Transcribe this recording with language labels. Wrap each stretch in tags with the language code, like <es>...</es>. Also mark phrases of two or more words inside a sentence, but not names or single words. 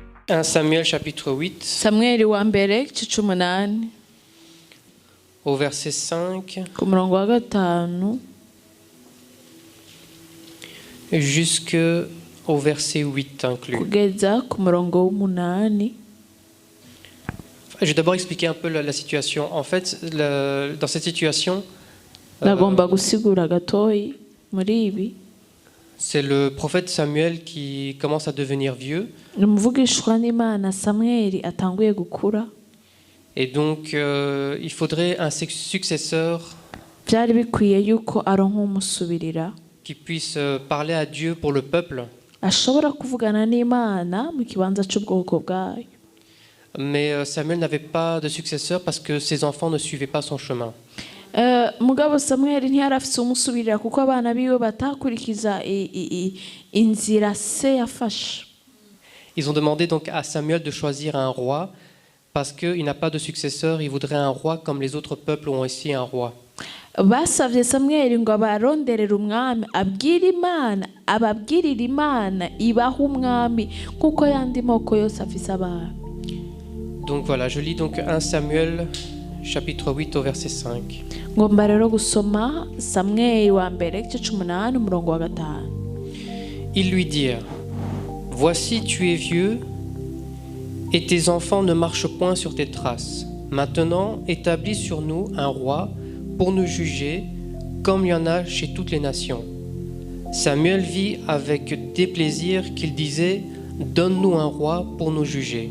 <fr>1 Samuel chapitre 8,</fr> <rn>Samueli wa mbere igice c'umunani</rn> <fr>au verset 5</fr> <rn>ku murongo wa gatanu</rn> <fr>jusqu'au verset 8 inclus.</fr> <rn>kugeza ku murongo w'umunani.</rn> <fr>Je vais d'abord expliquer un peu la situation. En fait, dans cette situation,</fr> <rn>Nagomba gusigura gatoyi muri ibi.</rn> <fr>c'est le prophète Samuel qui commence à devenir vieux.</fr> <rn>Umuvugishwa n'Imana Samueli atanguye gukura.</rn> <fr>Et donc, il faudrait un successeur</fr> <rn>Byari bikwiye yuko aronka umusubirira</rn> <fr>qui puisse parler à Dieu pour le peuple.</fr> <rn>ashobora kuvugana n'Imana mu kibanza c'ubwoko bwayo.</rn> <fr>Mais Samuel n'avait pas de successeur parce que ses enfants ne suivaient pas son chemin.</fr> <rn>Mugabo Samueli ntiyari afise umusubirira kuko abana biwe batakurikiza inzira se yafashe.</rn> <fr>Ils ont demandé donc à Samuel de choisir un roi parce qu'il n'a pas de successeur. Il voudrait un roi comme les autres peuples ont aussi un roi.</fr> <rn>Basavye Samueli ngo abaronderere umwami ababwirire Imana ibaha umwami kuko yandi moko yose afise abana.</rn> <fr>Donc voilà, je lis donc 1 Samuel chapitre 8 au verset 5.</fr> <rn>Ngomba rero gusoma Samueli wa mbere igice c'umunani umurongo wa gatanu.</rn> <fr>Ils lui dirent: Voici, tu es vieux et tes enfants ne marchent point sur tes traces. Maintenant, établis sur nous un roi pour nous juger, comme il y en a chez toutes les nations. Samuel vit avec déplaisir qu'il disait: Donne-nous un roi pour nous juger.</fr>